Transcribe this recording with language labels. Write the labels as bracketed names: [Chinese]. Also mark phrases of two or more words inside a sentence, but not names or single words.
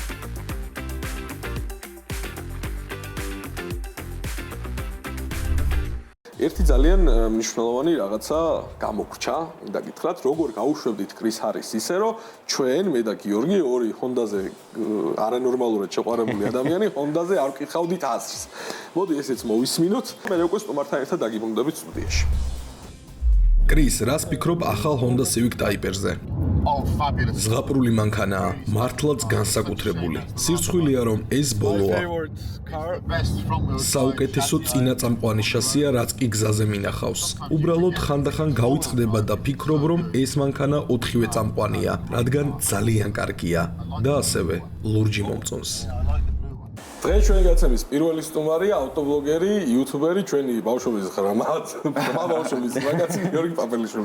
[Georgian] ერთი ძალიან მნიშვნელოვანი რაღაცა გამოგრჩა, მინდა გითხრათ, როგორ გაუშვებდით კრის ჰარის ისე, რომ ჩვენ, მე და გიორგი, ორი ჰონდაზე არანორმალურად შეყვარებული ადამიანი, ჰონდაზე არ ვკითხავდით ასრს. მოდი ესეც მოვისმინოთ, მე უკვე სტუმართან ერთად დაგიბრუნდებით სტუდიაში. კრის, რას ფიქრობ ახალ Honda Civic Type-ზე? [English] Oh, fabulous. [Georgian] ზღაპრული მანქანაა, მართლაც განსაკუთრებული. სირცხვილია რომ ეს ბოლოა. [English] Best from the [Georgian] საუკეთესო წინაწამყვანი შასია, რაც კი გზაზე მინახავს. უბრალოდ ხანდახან გავიწყდება და ფიქრობ, რომ ეს მანქანა 4-ვე წამყვანია, რადგან ძალიან კარგია და ასევე ლურჯი მომწონს. დღეს ჩვენი გაცემის პირველი სტუმარია ავტობლოგერი, იუთუბერი, ჩვენი ბავშვობის ღრმად, ბავშვობის მაგაცი გიორგი პაპელიშვილი.